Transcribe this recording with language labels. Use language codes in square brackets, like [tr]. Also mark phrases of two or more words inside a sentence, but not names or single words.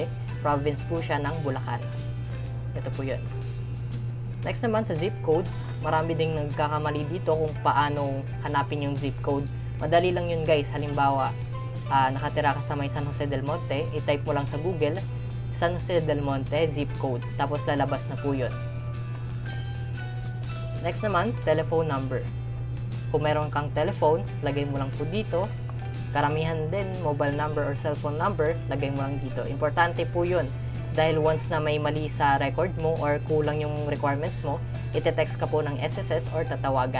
[tl] Province po siya ng Bulacan. Ito po yun. Next naman sa [en] zip code, [tl] marami ding nagkakamali dito kung paano hanapin yung [en] zip code. [tl] Madali lang yun guys. Halimbawa, nakatira ka sa may San Jose del Monte, i-type mo lang sa Google, San Jose del Monte [en] zip code. [tl] Tapos lalabas na po yun. [en] Next naman, telephone number. [tl] Kung meron kang telephone, lagay mo lang po dito. Karamihan din, [en] mobile number or cellphone number, [tl] lagay mo lang dito. Importante po yun. Dahil once na may mali sa record mo or kulang yung requirements mo, ite-text ka po ng SSS or tatawagan.